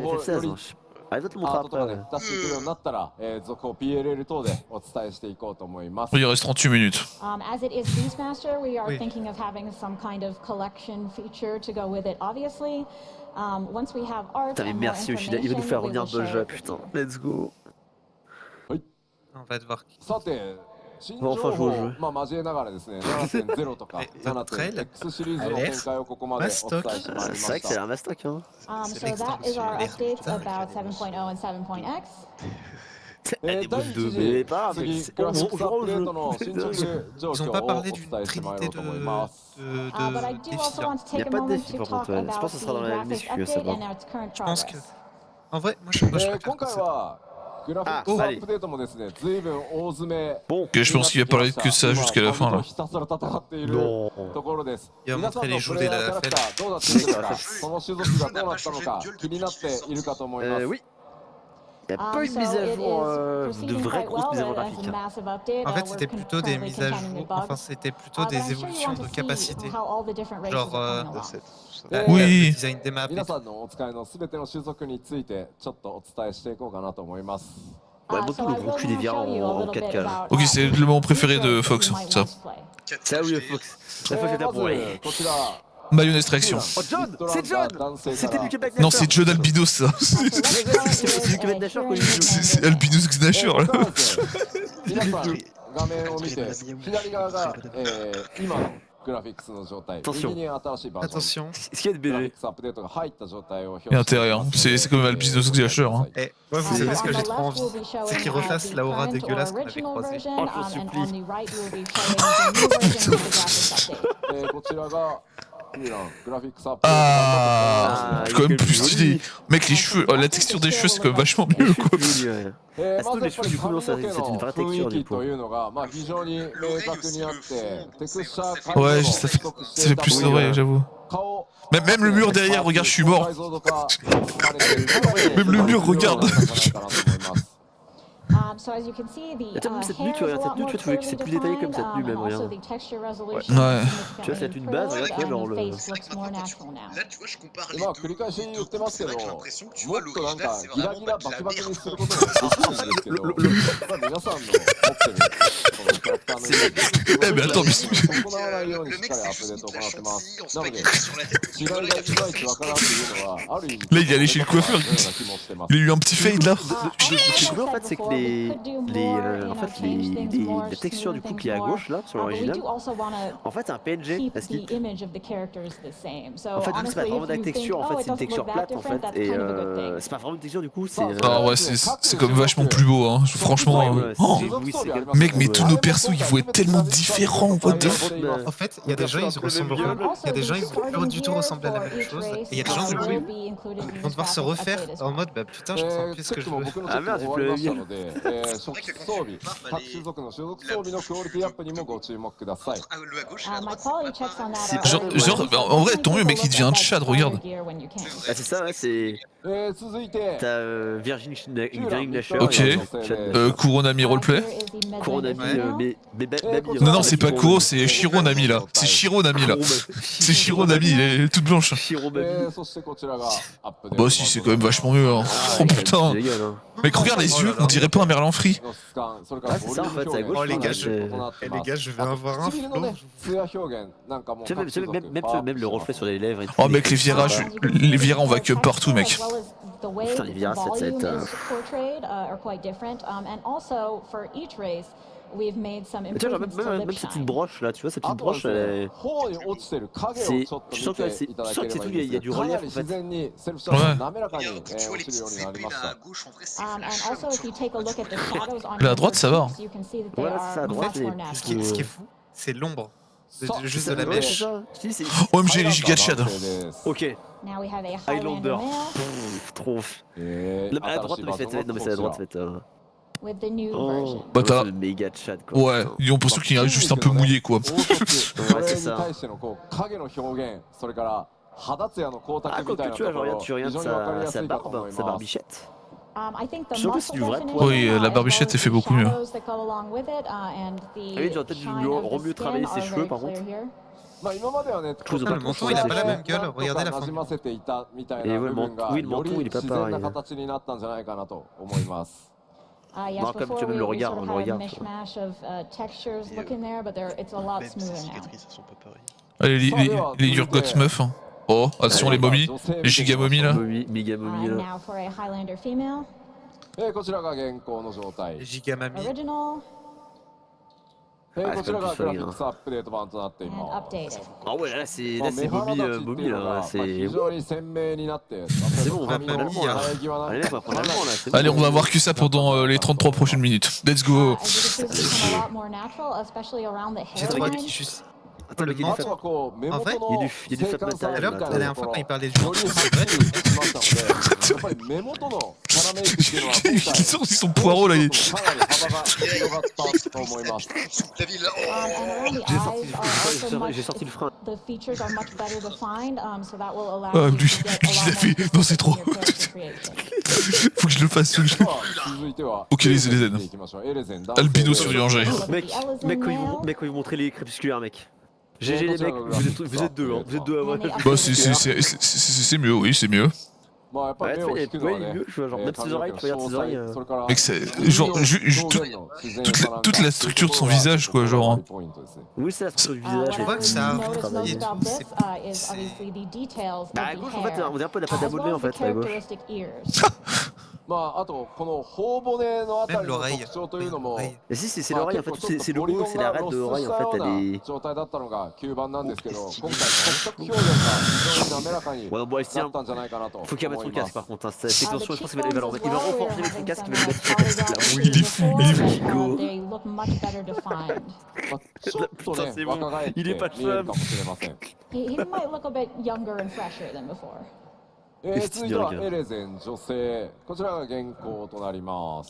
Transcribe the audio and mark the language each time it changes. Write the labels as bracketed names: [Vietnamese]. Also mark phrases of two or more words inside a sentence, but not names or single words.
[Japanese] 情報よ FF16. り [French] hein. Ah, il doit te le [Japanese] ア [French] montrer [Japanese] ートとか [French] après. [Japanese] ね出していくようになったら、続報 PLL 等でお伝えしていこうと思います。 [French] Il reste 38 minutes. [English] As it is Beastmaster, we are [French] Oui. [English] thinking of having some kind of collection feature to go with it, obviously. Once we have art [French] Putain, mais [English] and more [French] merci Yoshida, il va nous faire [English] information, [French] revenir [English] we will share [French] Bolger, [English] it with [French] putain. [English] you. Let's go. [French] On va devoir. [Japanese] さて、新情 [French] Bon, enfin, [Japanese] 報 [French] je [Japanese] を [French] joue. [Japanese] 交えながらですね、7.0 とか Dawntrail 7.X シリーズの展開をここまでお伝えしてまいりま [French] C'est vrai que [Japanese] し [French] c'est [Japanese] た。 [French] un mastoc, hein. [English] So that is our updates about 7.0 and 7.x. [French] Elle [Japanese] 第 [French] débouche [Japanese] 一 [French] de. Mais [Japanese] 次、 [French] pas grave, [Japanese] 次 [French] c'est [Japanese] グラ [French] on [Japanese] フィックスアッ [French] joue [Japanese] プデー [French] au [Japanese] トの進捗 [French] jeu. [Japanese] 状 [French] Ils [Japanese] 況 [French] ont [Japanese] を [French] pas [Japanese] お [French] parlé [Japanese] 伝 [French] d'une [Japanese] えしてまいろ [French] trinité [Japanese] うと思います。 [English] But I do also want to [French] Il y a [English] take a [French] pas de [English] moment [French] défi, [English] to [French] par [English] talk [French] contre, ouais. Je pense [English] about [French] que ce sera dans [English] the [French] la [English] graphics [French] MSQ, ça [English] update [French] va. [English] and its current [French] Je pense que. [English] progress. [French] En vrai, moi je préfère [Japanese] 今回 [French] que ça. [Japanese] はグラフィックスアップデートもですね、随分大詰め [French] Bon, Ok, je pense qu'il va parler que ça jusqu'à la fin là. [Japanese] ひたすら戦っている [French] non. [Japanese] ところです。いや皆さんのプレイヤーキャラクターどうなっているのか、その種族がどうなったのか気になっているかと思います。 [French] Oui. Il n'y a pas une [English] So [French] mise à [English] it [French] jour, [English] is [French] de [English] proceeding [French] vraie [English] quite [French] grosse mise à [English] well. [French] jour [English] It is [French] graphique. [English] a massive update. [French] En fait, [English] We're [French] c'était plutôt des [English] currently [French] mises à [English] containing [French] jour. [English] the bugs. [French] Enfin, c'était plutôt [English] But [French] des [English] I'm sure you [French] évolutions [English] want to [French] de [English] see [French] capacité. [English] how all the different races [French] Genre, [English] are coming along. [French] Oui. Le design des maps et [Japanese] 皆 [French] tout. [Japanese] さんのお使いのすべての種族についてちょっとお伝えしていこうかなと思います。 [French] Ouais, [English] So [French] montre-nous [English] I [French] le [English] will [French] gros cul des [English] now [French] viens [English] show you a [French] en [English] little bit [French] 4K. Là. [English] about, [French] Ok, c'est le moment préféré de [English] features that [French] Fox, [English] you might [French] ça. [English] want to play. [French] Ça oui, Fox. La fois que t'as [Japanese] まず [French] prouvé. [Japanese] こちら [French] Mayonnaise Réaction. Oh John, c'est John. C'était du Québec. Non, c'est John Albinos ça. C'est du Québec Nashor. C'est Albinos Gnasher là. [Japanese] 皆さん画面を見て左側が、今のグラフィックスの状態、右に新しいバージョン [French] Attention. Ce qu'il y a de [Japanese] グラフィ [French] BG. [Japanese] ックスアップデートが入った状態を表 [French] Il y a [Japanese] 示 [French] intérêt, hein. C'est comme Albinos Gnasher. Hein. Eh, ouais, vous savez ce que j'ai trop envie, c'est qu'ils refassent la aura dégueulasse qu'on avait croisée. [Japanese] こちらがグラフィックスアップデート [French] Ah, quand même plus stylé. Mec, les cheveux, la texture des cheveux, c'est quand même vachement mieux quoi. [Japanese] まずやっぱり [French] du coup, non, c'est une vraie [Japanese] 雰 [French] texture [Japanese] 囲 [French] du [Japanese] 気 [French] coup. [Japanese] というのが、まあ、非常に明確にあってテクスチャー解 [French] Ouais, [Japanese] 像 [French] ça fait plus d'oreilles, j'avoue. [Japanese] 顔 [French] Même le mur derrière, regarde, je suis mort. [Japanese] 解像度化されている [French] Même le mur, regarde. [English] So as you can see, the [French] Attends, cette tenue, [English] hair [French] tu [English] is a [French] regardes [English] lot [French] cette tenue, [English] more [French] tu vois, tu veux que c'est [English] clearly [French] plus détaillé comme [English] defined, [French] cette tenue, même, [English] and also [French] regarde. [English] the texture resolution [French] Ouais. [English] is [French] Tu vois, [English] significantly [French] c'est une base, [English] improved, [French] regarde, genre [English] and the [French] le. [English] face looks more natural now. [French] Là, tu vois, je compare les [Japanese] まあ [French] deux. [Japanese] 繰り返し言ってますけど、 [French] j'ai l'impression que tu [Japanese] も [French] vois [Japanese] っとなん [French] l'original, [Japanese] か [French] c'est [Japanese] ギラ [French] vraiment [Japanese] ギ [French] pas [Japanese] ラ [French] de [Japanese] バ [French] la [Japanese] キバキに [French] merde. [Japanese] することもできるんですけど、まあ皆さんの持ってるそのキャラクターのイメージ [French] Eh, mais attends, mais [Japanese] 行わないようにし [French] Le [Japanese] っ [French] mec, [Japanese] かりア [French] c'est [Japanese] ップデー [French] juste [Japanese] トを [French] une [Japanese] 行ってます。 [French] chantilly en [Japanese] なので [French] spaghetti sur la tête. [Japanese] 違いがいまいちわからんっていうのはある意味 [French] Là, il est allé chez le coiffeur. Il a eu un petit fade là. Ce que je veux en fait, c'est que la texture du coup qui est à gauche là sur l'original, en fait c'est un PNG parce qu'il. En fait, c'est pas vraiment de la texture, en fait c'est une texture plate en fait et c'est pas vraiment une texture du coup, c'est. Ah ouais, c'est quand même vachement plus beau, hein. Franchement. Oh. Mec, mais tous nos persos, ils vont être tellement différents. [English] What the fuck. [French] En fait, il y a des gens, ils ressembleront. Il y a des gens, ils vont plus du tout ressembler à la même chose. Et il y a des gens, du coup, ils vont devoir se refaire en mode bah putain, je ressens plus ce que je veux. あ、merde, j'ai plus la vie. [Japanese] 初期装備、各種族の所属装備のクオリティアップにもご注目ください。 [French] Ah, le à gauche et à [English] My [French] droite, [English] quality [French] c'est pas [English] checks on [French] pareil. [English] that are [French] Genre, en vrai, tant mieux, mec, il devient un Tchad, regarde. Ah, c'est ça, ouais, c'est. [Japanese] 続いて、 [French] T'as Virginie Nasher. Ok. Kuronami roleplay. Kuronami, mais Non, non, c'est pas Kuro, c'est Shiro Nami là. C'est Shiro Nami là. C'est Shiro Nami, elle est toute blanche. [Japanese] そしてこちらがアップデート。 [French] Bah, si, c'est quand même vachement mieux. Hein. Oh putain. Mec, regarde les yeux, on dirait pas un merlan frit. [Japanese] の質感、それからボリューム表現 [French] Oh les gars, [Japanese] かなり異なって [French] Eh [Japanese] ま [French] les [Japanese] す [French] gars, je vais avoir un [Japanese] 唇のね [French] flow. [Japanese] 艶表現なんかもう [French] Tu sais, même le reflet sur les lèvres et tout. Oh mec, les virages, on va que partout, mec. Putain, les virages, ça va être. Mais tu vois, genre, même cette petite broche là, tu vois, cette [Japanese] あ [French] petite [Japanese] とは [French] broche, [Japanese] です [French] elle [Japanese] ね [French] est. [Japanese] 頬に落ちてる影をちょっと見ていただければいいんですけど、かなり自然にセルフシャドウが滑らかに [French] Regarde, tu vois [Japanese] 落 [French] les [Japanese] ちるよう [French] petites [Japanese] になり [French] épées [Japanese] まし [French] là à [Japanese] た。 [French] gauche, en vrai, c'est [English] And [French] flashant, [English] also, if you take a look at the shadows on [French] Là, à droite, ça va. [English] you can see that they [French] Voilà, c'est ça, à [English] are [French] droite, [English] much more [French] Ce qui [English] natural. [French] est fou, c'est l'ombre. Ça, Juste de la Ouais, c'est mèche. ça. Tu dis, c'est. OMG, les giga Tchad. [Japanese] 男性です [French] Ok, [English] Now we have a Highlander. Highlander male [French] Trop. [Japanese] 新 [French] À droite, [Japanese] しい [French] mais [Japanese] バージ [French] c'est [Japanese] ョン [French] non, [Japanese] の [French] mais c'est à [Japanese] こ [French] droite, [Japanese] ち [French] ça [Japanese] ら [French] va être. [English] with the new [French] Oh, [English] version. [French] Bah, t'as- le méga chat quoi. Ouais, ils ont l'impression qu'il est juste un peu mouillé quoi. [Japanese] 凹凸それに [French] c'est ça. [Japanese] 対してのこう影の表現、それから肌ツヤの光 [French] Ah, [Japanese] 沢みたい [French] quoique [Japanese] な [French] tu [Japanese] と [French] vois, [Japanese] こ [French] genre, [Japanese] ろ [French] regarde, tu [Japanese] 非 [French] regardes [Japanese] 常にわかりや [French] sa [Japanese] すいかと思 [French] barbe, [Japanese] い [French] sa [Japanese] ます。 [French] barbichette. [English] I think the [French] Je trouve que [English] muscle [French] c'est du vrai [English] definition, [French] poil. Oui, la [English] as [French] barbichette, [English] well [French] elle fait [English] as the [French] beaucoup mieux. [English] shadows that go along with it, and the [French] Ah oui, j'aurais peut-être dû [English] shine of the [French] mieux travailler [English] skin [French] ses [English] are [French] cheveux, [English] very [French] par [English] clear [French] contre. [English] here. [Japanese] まあ今まではね、 [French] trouve le menton, il a pas la même gueule, regardez la [Japanese] なじませていたみたい [French] Et [Japanese] な [French] ouais, [Japanese] 部分が [French] oui, le [Japanese] よ [French] menton, [Japanese] り [French] il est pas [Japanese] 自然な [French] pareil. [Japanese] 形になったんじゃないかなと思います。 [English] Yes, [French] Non, comme [English] before [French] tu as même le [English] we [French] regard, [English] sort of [French] le [English] had a [French] regard. [English] mishmash of textures look in there, but it's a lot [French] Même ces [English] smoother now. [French] cicatrices, elles sont pas pareilles. Allez, les Yurgots meufs. Hein. Oh, attention les momies, les giga momies là. Momie, méga momie là. [English] Now for a Highlander female, [Japanese] こちらが現行の状態。 [French] Giga mamie. [English] original [Japanese] こちらがグラフィックスアップデート版となってい [English] and [Japanese] ます [English] updated. [French] Ah ouais, là c'est [Japanese] まあ [French] là [Japanese] 目 [French] c'est [Japanese] 鼻 [French] momie [Japanese] 立ちって [French] momie [Japanese] いうの [French] là, [Japanese] が [French] c'est [Japanese] 非常に鮮明になって [French] C'est bon, on va [Japanese] 髪の [French] prendre l'allemand là. [Japanese] 生え際なん [French] Allez, [Japanese] か [French] on va prendre l'allemand là, c'est bon. Allez, on va voir que ça pendant les 33 prochaines minutes. [English] Let's go. As you can see, it's become a lot more natural, especially around the [French] J'ai trop hâte [English] hairline. [French] qu'il juste. Attends, le Le gars, [Japanese] あ [French] il [Japanese] と [French] fait. [Japanese] はこう目元の [French] En vrai il y a du fat [Japanese] 精幹さ [French] metal [Japanese] みたい [French] La [Japanese] な [French] dernière [Japanese] と [French] fois [Japanese] こ [French] quand [Japanese] ろ [French] il parlait [Japanese] よ [French] du [Japanese] り [French] menton, [Japanese] はっきりしましたので、やっぱり目元のキャラメイクっていうのは今回 [French] Ils sont poireaux là. [Japanese] かなり幅が広がったと思います。 [French] La ville là. [English] And around the eyes are also much, [French] J'ai sorti le frein. [English] the features are much better defined, so that will allow [French] Ah, [English] you [French] lui, [English] to get [French] lui, [English] a [French] il a [English] lot [French] fait- [English] more [French] non, c'est [English] detail in [French] trop. [English] your character creation. [French] Faut que je le fasse, faut que je le [Japanese] では続いては [French] Ok, les Élézènes. [Japanese] 見ていきましょう。エレゼン男性 [French] Albino [Japanese] で [French] sururgé. Mec, quand ils vont montrer les crépusculaires, mec. GG les mecs, vous êtes deux, hein. Vous êtes deux à avoir. Bah, c'est mieux, oui, c'est mieux. [Japanese] まあやっぱり目を引くのはね、髪の毛の詳細、それから [French] Mec, c'est genre toute la structure de son visage, quoi, genre. Oui, c'est la structure du visage. Je vois que ça arrive [English] notice [French] et [English] most [French] tout, [English] of this [French] c'est- [English] is obviously the details of [French] Bah, à [English] the [French] gauche, en fait, [English] hair, [French] on dirait un peu la pâte à [English] as well [French] modeler, en [English] as the [French] fait, à gauche. [English] characteristic ears. [Japanese] まああとこの頬骨のあた [French] Même [Japanese] りの [French] l'oreille. [Japanese] 特徴というのも [French] L'oreille. Et si, c'est l'oreille, en fait, c'est le haut, c'est la rate de l'oreille, en fait, t'as des. [Japanese] 状態だったのが9番なんですけど、今回骨格表現が非常に滑らかに [French] Ouais, bon, [Japanese] なったんじゃないかなと [French] faut qu'il [Japanese] 思 [French] remette [Japanese] い [French] son [Japanese] ま [French] casque [Japanese] す。 [French] par contre. Hein. Ces tensions, je pense qu'il va [English] cheekbones [French] renforcer [English] as well, [French] renforcer [English] we're [French] son [English] having [French] casque, [English] some [French] il va le mettre sur le casque. [English] polygons [French] Là. Oui, il est fou, il est fou. [English] before, they look much better defined. [Japanese] まあちょっとね [French] Putain, c'est bon. [Japanese] 若返って見 [French] Il [Japanese] え [French] est pas [Japanese] るかもしれません。 [English] He might look a bit younger and fresher than before. [Japanese] 続いてはエレゼン女性、こちらが原稿となります。